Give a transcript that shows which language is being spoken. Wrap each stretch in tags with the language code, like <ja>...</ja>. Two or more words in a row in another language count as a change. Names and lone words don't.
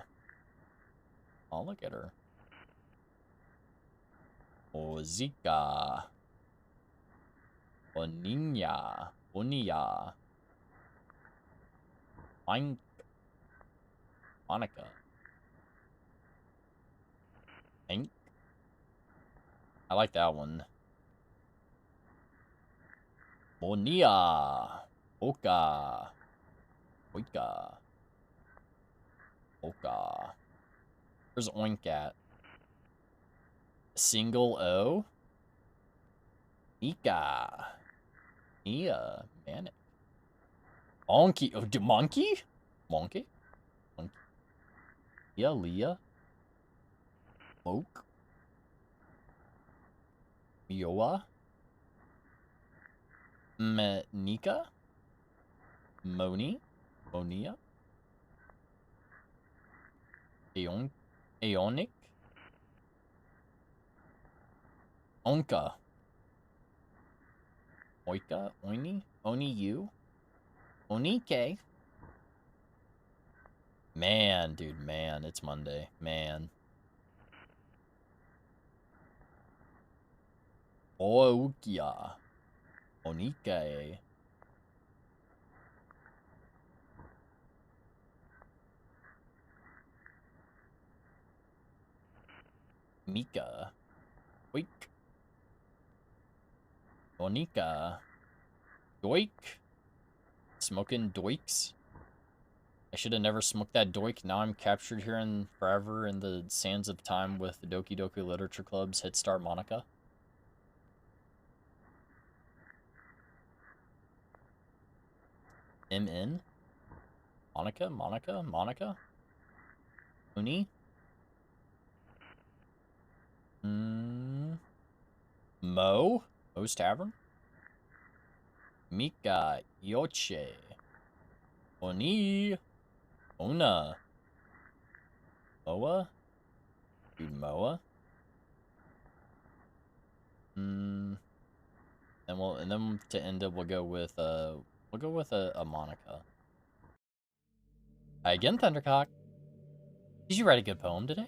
<en>Oh, look at her. Musica. Bonilla. Bonilla. Monica. Hank. I like that one. Bonilla. Oka. Oika. Oka. Where's Oink at? Single O? Ika. Nia. Manic. Monkey. Oh, monkey? Monkey? Monkey. Yeah, Leah. Moke. Mioa. Nika. Moni. Monia. Aeonic. Onka. Oika. Oni. Oni you. Onike. Man, dude, man. It's Monday. Man. Oukia. Onike. Mika. Oik. Onika. Doik. Smoking doiks. I should have never smoked that doik. Now I'm captured here in forever in the sands of time with the Doki Doki Literature Club's hit star Monica. MN? Monica? Monica? Monica? Uni? Mo? Mo's Tavern? Mika. Yoche. Oni. Ona. Moa? Dude, Moa? And then to end it, we'll go with a Monica. Hi again, Thundercock. Did you write a good poem today?</en>